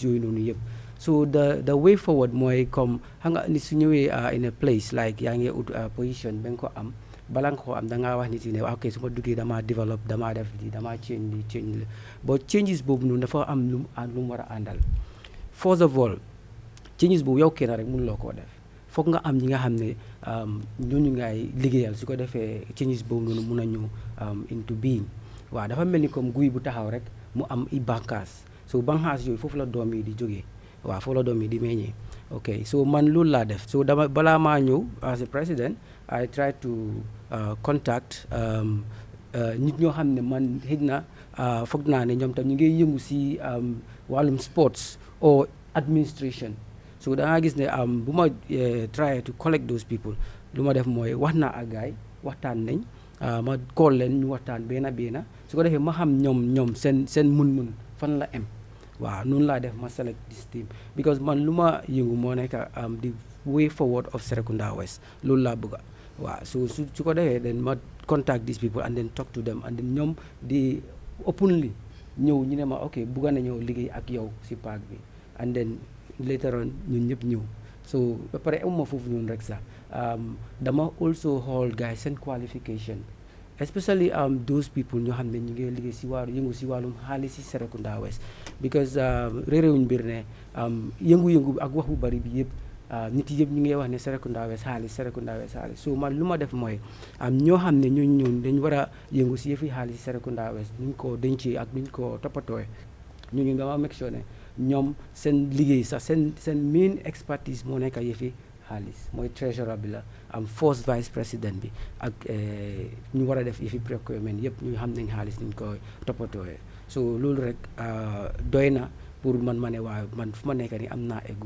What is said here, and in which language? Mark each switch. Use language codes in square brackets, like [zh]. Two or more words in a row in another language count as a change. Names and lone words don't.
[wo] yooyu noonu yëpp [en] so the way forward [wo] mooy comme xam nga ni su ñëwee [en] in a place like [wo] yaa ngi ut position ba nga ko am bala nga ko am da ngaa wax nit yi ne ok su ma duggee damaa develop damaa def lii damaa change la [en] but changes [wo] boobu noonu dafa am lu mu war a àndal [en] first of all changes [wo] boobu yow kenn rek mënuloo koo def foog nga am ñi nga xam ne ñooñu ngay liggéeyal su ko defee changes boobu noonu mun a ñëw [en] into being [wo] waaw dafa mel ni comme guy bu taxaw rek mu am i bànqaas so banxaas yooyu foofu la doom yi di jógee waaw foofu la doom yi di meññee ok so man loolu laa def so dama balaa maa ñëw [en] as a president I try to contact [wo] nit ñoo xam ne man xëj na foog naa ne ñoom tam ñu ngi yëngu si wàllum [en] sports or administration [wo] so da nga gis ne bu ma [en] try to collect those people [wo] lu ma def mooy wax naa ak gaay waxtaan nañ ma call leen ñu waxtaan benn su ko defee ma xam ñoom seen mun-mun fan la am waaw noonu laa def ma [en] select this team because [wo] man lu ma yëngu moo nekk [en] the way forward of Serekunda West [wo] loolu laa bëgga waaw su ko defee then ma [en] contact these people and then talk to them and then [wo] ñoom di openly ñëw ñu ne ma ok bëgga na ñëw liggéey ak yow si parc bi [en] and then later on [wo] ñun ñëpp ñëw so ba pare amuma foofu ñun rek sax dama also xool guys seen [en] qualification especially those people [wo] ñoo xam ne ñu ngi liggéey si wàllu yëngu si wàllum xaalis si Serekunda West because réeréwuñ mbir ne yëngu-yëngu ak wax bu bari bi yëpp nit yëpp ñu ngi wax ne Serekunda West xaalis so man lu ma def mooy ñoo xam ne ñun dañ war a yëngu si yëfi xaalis si Serekunda West nuñ ko dencee ak nuñ ko toppatooy ñu dama [en] make sure [wo] ne ñoom seen liggéey sax seen [en] main expertise [wo] moo nekk yëfi xaalis mooy treasurer bi la [en] first vice [wo] président bi ak ñu war a def yëfi procurement yëpp ñu xam nañ xaalis niñ ko toppatooyee so loolu rek doy na pour man ma ne waaw man fu ma nekk ni am naa [en] a good